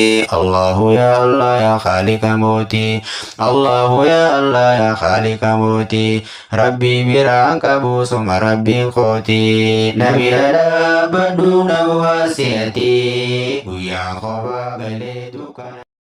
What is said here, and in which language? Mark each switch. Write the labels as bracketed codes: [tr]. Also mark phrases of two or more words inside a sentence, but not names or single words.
[ar] الله يا الله يا خالق Moti. الله يا الله يا خالق Moti. [om] Rabbi biraan qabu suma Rabbiin kooti. Na bira dhaabbadhu na bu'aasiyati. Guyyaa kophaa galee dukkana.